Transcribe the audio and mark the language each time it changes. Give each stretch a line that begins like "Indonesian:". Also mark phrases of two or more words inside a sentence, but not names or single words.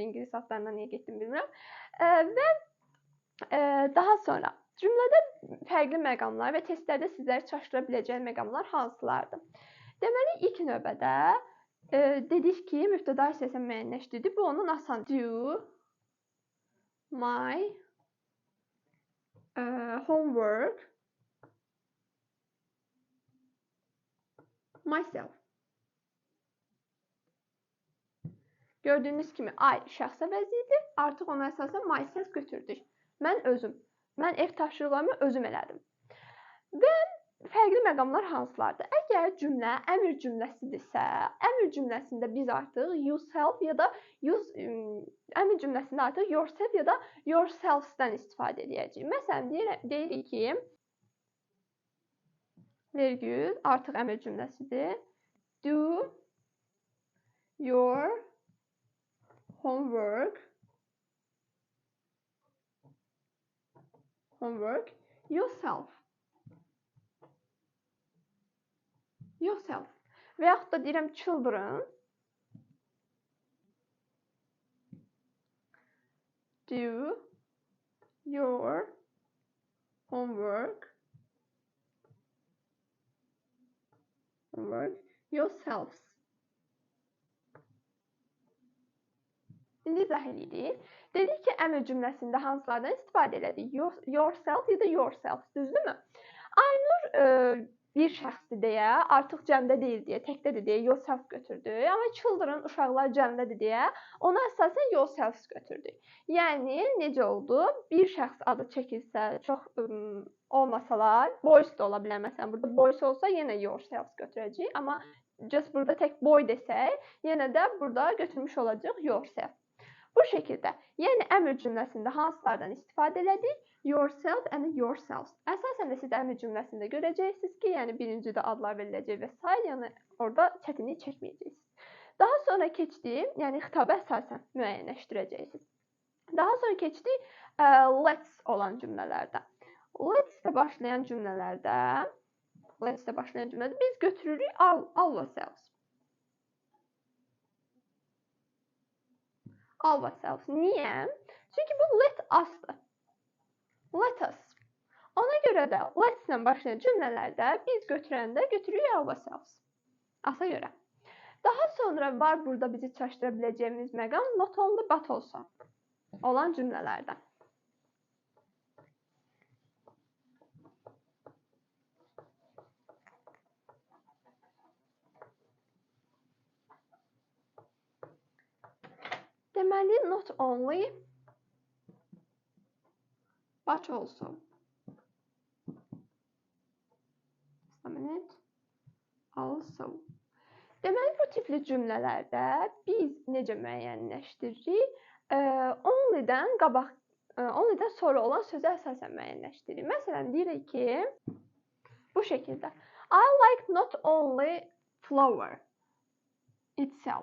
Azerbaijani: İngilis adlarına niyə getdim bilmirəm. Və daha sonra cümlədə fərqli məqamlar və testlərdə sizləri çaşdıra biləcəyi məqamlar hansılardır? Deməli, ilk növbədə dedik ki, mübtəda hissəsini müəyyənləşdirdik. Bu onun asan.
English: Do my homework myself.
Azerbaijani: Gördüyünüz kimi I şəxs əvəzidir. Artıq ona əsasən myself götürdük. Mən özüm. Mən ev tapşırıqlarımı özüm elədim. Və fərqli məqamlar hansılardır? Əgər cümlə əmr cümləsidirsə, əmr cümləsində biz artıq yourself ya da əmr cümləsində artıq yourself ya da yourselves-dən istifadə edəcəyik. Məsələn, deyirik ki, vergül artıq əmr cümləsidir.
English: Do your homework yourself.
Azerbaijani: Və yaxud da deyirəm
English: children, do your homework yourselves.
Azerbaijani: İndi izah edirik. Dedik ki, əmr cümləsində hansılardan istifadə elədik? Yourself ya da yourself, düzdürmü? Aynur bir şəxsdir deyə, artıq cəmdə deyil deyə, təkdədir deyə yourself götürdük. Amma children, uşaqlar cəmdədir deyə, ona əsasən yourselves götürdük. Yəni, necə oldu? Bir şəxs adı çəkilsə, çox olmasalar, boys da ola bilər. Məsələn, burada boys olsa, yenə yourselves götürəcəyik. Amma just burada tək boy desək, yenə də burada götürmüş olacaq yourself. Bu şəkildə, yəni əmr cümləsində hansılardan istifadə elədik?
English: Yourself and yourselves.
Azerbaijani: Əsasən də siz əmr cümləsində görəcəksiniz ki, yəni birincidə adlar veriləcək və s. Yəni orada çətinlik çəkməyəcəksiniz. Daha sonra keçdik, yəni xitabı əsasən müəyyənləşdirəcəksiniz. Daha sonra keçdik let's olan cümlələrdə. Let's-də başlayan cümlələrdə biz götürürük ourselves. Ourselves. Niyə? Çünki bu
English: let us-dır. Let us.
Azerbaijani: Ona görə də let's-lə başlayan cümlələrdə biz götürürük ourselves. Asa görə. Daha sonra var burada bizi çaşdıra biləcəyimiz məqam
English: not only but also
Azerbaijani: olan cümlələrdə. Deməli,
English: not only, but also. Also.
Azerbaijani: Deməli, bu tipli cümlələrdə biz necə müəyyənləşdiririk? Only-dən sonra olan sözə əsasən müəyyənləşdiririk. Məsələn, deyirik ki, bu şəkildə.
English: I like not only flower itself.